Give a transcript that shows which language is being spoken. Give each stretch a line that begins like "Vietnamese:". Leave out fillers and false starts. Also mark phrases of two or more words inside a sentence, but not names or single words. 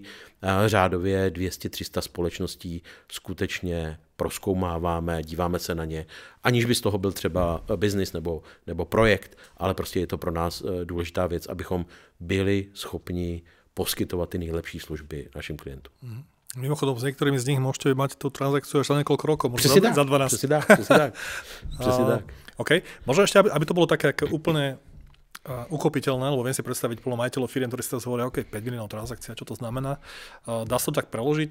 Czech: Řádově 200-300 společností skutečně prozkoumáváme, díváme se na ně, aniž by z toho byl třeba biznis nebo projekt, ale prostě je to pro nás důležitá věc, abychom byli schopni poskytovat ty nejlepší služby našim klientům.
Slovak: Mimochodom, s niektorými z nich môžete mať tú transakciu až za niekoľko rokov, možno za 12.
Czech: Přesně tak. OK.
Slovak: Možno ešte, aby to bolo také úplne uchopiteľné, lebo viem si predstaviť plno majiteľov firiem, ktorí si teraz hovoria, OK, 5 miliónov transakcia, čo to znamená. Dá sa to tak preložiť?